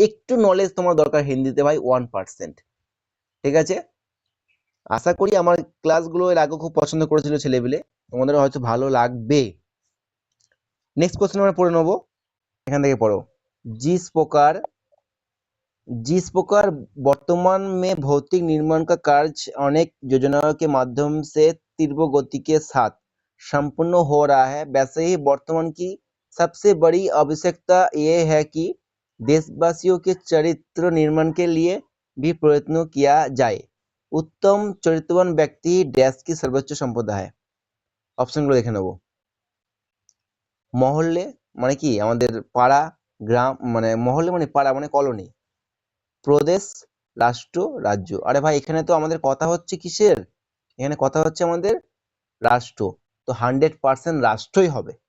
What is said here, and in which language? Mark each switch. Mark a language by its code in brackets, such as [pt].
[bn] একটু নলেজ তোমার দরকার হিন্দিতে ভাই, 1%। ঠিক আছে, আশা করি আমার ক্লাসগুলো এর আগে খুব পছন্দ করেছিল ছেলেপিলে, তোমাদের হয়তো ভালো লাগবে। নেক্সট কোশ্চেন আমরা পড়ে নেবো, এখান থেকে পড়ো। [hi] जिस प्रकार वर्तमान में भौतिक निर्माण का कार्य अनेक योजनाओं के माध्यम से तीव्र गति के साथ संपन्न हो रहा है, वैसे ही वर्तमान की सबसे बड़ी आवश्यकता ये है कि देशवासियों के चरित्र निर्माण के लिए भी प्रयत्न किया जाए। उत्तम चरित्रवान व्यक्ति डैश की सर्वोच्च संपदा है। [bn] অপশনগুলো দেখে নেব। মহল্লে মানে কি, আমাদের পাড়া, গ্রাম মানে মহল্লে মানে পাড়া মানে কলোনি, প্রদেশ, রাষ্ট্র, রাজ্য। আরে ভাই এখানে তো আমাদের কথা হচ্ছে কিসের, এখানে কথা হচ্ছে আমাদের রাষ্ট্র, তো 100% রাষ্ট্রই হবে।